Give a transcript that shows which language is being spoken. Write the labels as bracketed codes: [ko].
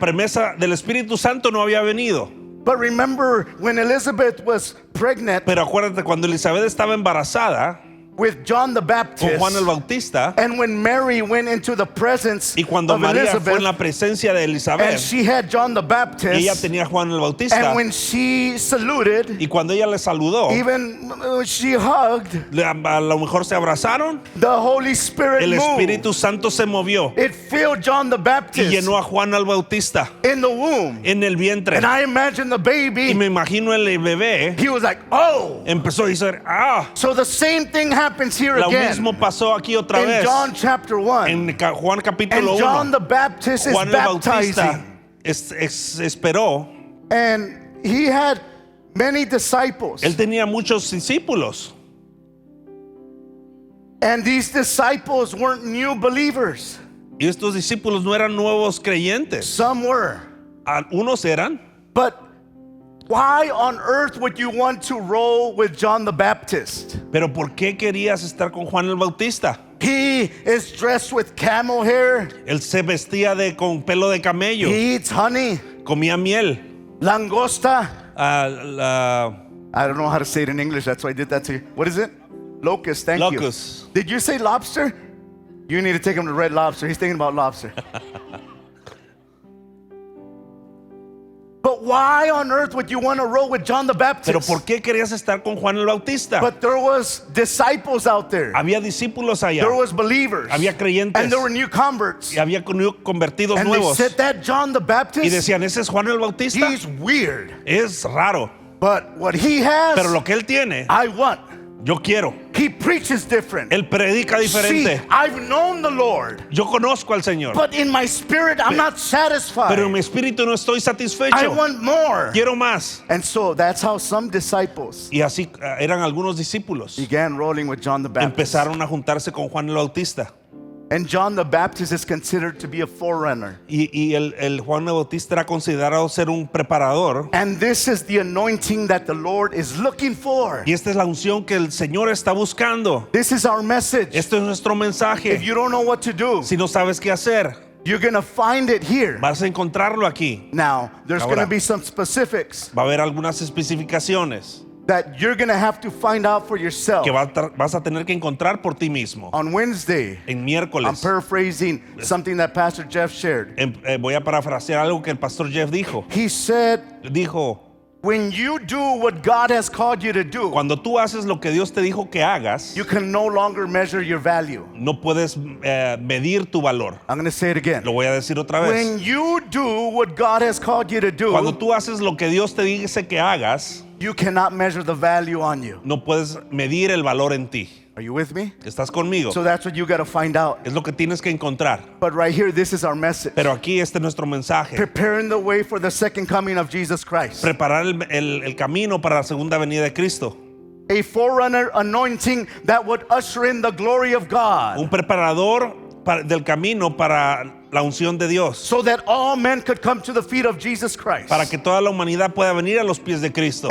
[es] promesa del Espíritu Santo no había venido. [en] But remember when Elizabeth was pregnant [es] Pero acuérdate, cuando Elizabeth estaba embarazada [en] with John the [es] con [en] Baptist, [es] Juan el Bautista, [en] and when Mary went into the presence [es] y cuando [en] of [es] María fue en la presencia de [en] and Elizabeth, she had John the [es] y ella [en] Baptist, [es] tenía a Juan el Bautista, [en] and when she saluted, [es] y cuando ella le saludó, [en] even she hugged, [es] a lo mejor se abrazaron, [en] the Holy Spirit [es] el [en] moved. [es] Espíritu Santo se movió [en] It filled John the [es] y [en] Baptist [es] llenó a Juan el Bautista [en] in the womb. [es] en el vientre. [en] And I imagine the [es] Y [en] baby, [es] me imagino el bebé [en] he was like, oh. [es] empezó a decir, ah, [en] So the same thing happens here [es] lo [en] again [es] mismo pasó aquí otra [en] in [es] vez [en] John chapter 1. [es] en Juan [en] And [es] capítulo [en] John [es] 1. [en] the Baptist is [es] Juan el Bautista [en] baptizing. [es] esperó. [en] And he had many disciples. [es] Él tenía muchos discípulos [en] And these disciples weren't new believers. [es] y estos discípulos no eran nuevos creyentes. [en] Some were. [es] Unos eran, [en] But why on earth would you want to roll with John the Baptist? [es] pero ¿por qué querías estar con Juan el Bautista? [en] He is dressed with camel hair. [es] Él se vestía con pelo de camello, [en] He eats honey, [es] comía miel. langosta. La [en] I don't know how to say it in English. That's why I did that to you. What is it? Locust. Thank locust. you. Did you say lobster? You need to take him to Red Lobster. He's thinking about lobster. But why on earth would you want to roll with John the Baptist? [es] Pero ¿por qué querías estar con Juan el Bautista? [en] But there was disciples out there. [es] Había discípulos allá, [en] There was believers. [es] había creyentes [en] And there were new converts. [es] y había convertidos [en] And they [es] nuevos. [en] said that John the [es] Y [en] Baptist, [es] decían, ese es Juan el Bautista. [en] he's weird. [es] Es raro, [en] But what he has, [es] pero lo que él tiene, [en] I want. [es] yo quiero. [en] He preaches different. [es] Él predica [en] See, [es] diferente. [en] I've known the Lord, [es] Yo conozco al Señor, [en] but in my spirit, I'm not satisfied. [es] pero en mi espíritu no estoy [en] I [es] satisfecho. [en] want more. [es] Quiero más. [en] And so that's how some disciples [es] Y así eran algunos discípulos. [en] began rolling with John the Baptist. [es] Empezaron a juntarse con Juan el Bautista. [en] And John the Baptist is considered to be a forerunner. [es] Y el Juan el Bautista era considerado ser un preparador. [en] And this is the anointing that the Lord is looking for. [es] Y esta es la unción que el Señor está buscando. [en] This is our message. [es] Esto es nuestro [en] If [es] mensaje. [en] you don't know what to do, [es] Si no sabes qué hacer, [en] you're going to find it here. [es] vas a encontrarlo aquí. [en] Now, there's [es] Ahora. [en] going to be some specifics [es] Va a haber algunas especificaciones [en] that you're going to have to find out for yourself. [es] que vas a tener que encontrar por ti mismo. [en] On Wednesday, [es] En [en] I'm [es] miércoles [en] paraphrasing something that Pastor Jeff shared. [es] voy a parafrasear algo que el pastor Jeff dijo. [en] He said, [es] Dijo, [en] when you do what God has called you to do, [es] cuando tú haces lo que Dios te dijo que hagas, [en] you can no longer measure your value. [es] no puedes medir tu valor. [en] I'm going to say it again. [es] Lo voy a decir otra vez. [en] When you do what God has called you to [es] Cuando [en] do, [es] tú haces lo que Dios te dice que hagas, [en] you cannot measure the value on you. [es] no puedes medir el valor en ti. [en] Are you with me? [es] ¿Estás conmigo? [en] So that's what you got to find out. [es] Es lo que tienes que encontrar. [en] But right here, this is our message. [es] Pero aquí este es nuestro mensaje. [en] Preparing the way for the second coming of Jesus Christ. [es] Preparar el camino para la segunda venida de Cristo. [en] A forerunner anointing that would usher in the glory of God. [es] Un preparador del camino para la unción de Dios. [en] So that all men could come to the feet of Jesus Christ. [es] Para que toda la humanidad pueda venir a los pies de Cristo.